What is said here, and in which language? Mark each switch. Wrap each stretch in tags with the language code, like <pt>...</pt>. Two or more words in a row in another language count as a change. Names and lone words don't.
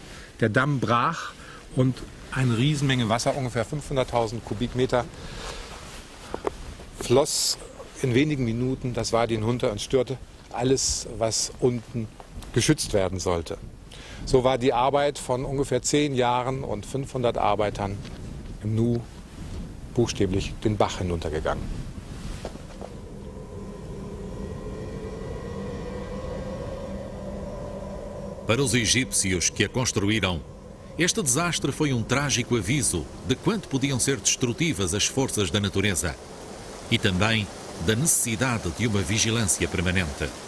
<de>Der Damm brach und eine Riesenmenge Wasser, ungefähr 500.000 Kubikmeter, floss in wenigen Minuten das Wadi hinunter und störte alles, was unten geschützt werden sollte. So war die Arbeit von ungefähr 10 Jahren und 500 Arbeitern im Nu buchstäblich den Bach hinuntergegangen.</de> <pt>Para os egípcios que a construíram, este desastre foi um trágico aviso de quanto podiam ser destrutivas as forças da natureza e também da necessidade de uma vigilância permanente.</pt>